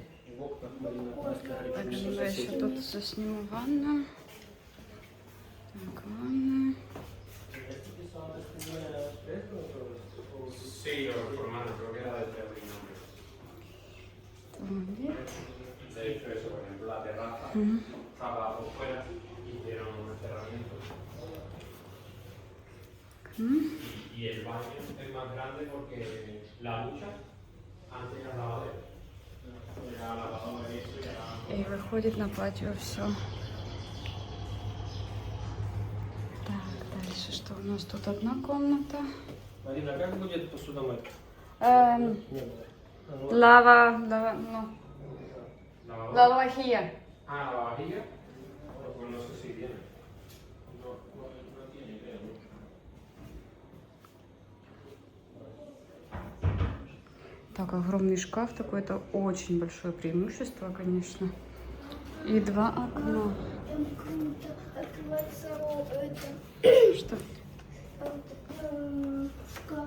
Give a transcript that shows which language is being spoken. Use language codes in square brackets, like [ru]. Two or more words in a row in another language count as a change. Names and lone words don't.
[ru] В окнах Марина Краска говорит, Так, что я еще соседей. тут засниму ванну. Так, ванна. [es] Sí, lo reformaron, creo que era desde abril. [ru] Туалет. [es] De hecho, eso, por ejemplo, la terraza estaba por fuera y hicieron un cerramiento. Y el baño es más grande porque la ducha antes era lavadero. Era lavadora y eso y era... [ru] И выходит на патио все. Так, дальше что у нас тут одна комната. Марина, как будет посудомойка? Нет. Лава, ну, [es] ¿Lavadora? лавахия. Ah, la vajilla. Pues no sé si tiene. No tiene idea. [ru] Так, огромный шкаф такой, это очень большое преимущество, конечно. И два окна. Там круто открывается это, Что? шкаф.